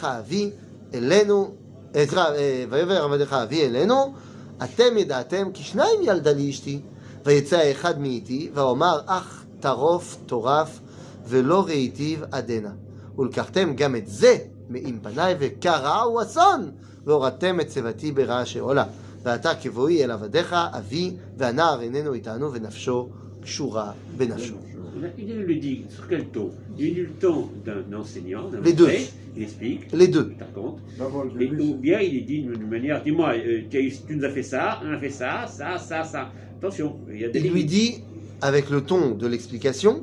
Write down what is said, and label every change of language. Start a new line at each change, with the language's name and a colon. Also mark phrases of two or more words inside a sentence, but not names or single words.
Hebrew: אבי אלינו ויאמר עבדיך אבי אלינו אתם ידעתם כי שניים ילדה לי אשתי ויצא האחד מאיתי ואומר אך טרוף טורף ולא ראיתיו עדנה ולקחתם גם את זה מעם פניי וקרע הוא אסון והורדתם את צבתי ברעש עולה ואתה כבואי אל עבדיך אבי והנער איננו איתנו ונפשו קשורה בנפשו.
French: Il le dit sur quel ton? Il dit le ton d'un enseignant, d'un Les deux. maître, il explique, Les deux. il raconte. D'abord, le Et, lui, ou bien il est dit d'une manière, dis-moi, tu nous as fait ça, on a fait ça, ça, ça, ça. Attention, il y a des Il lui limites. dit avec le ton de l'explication,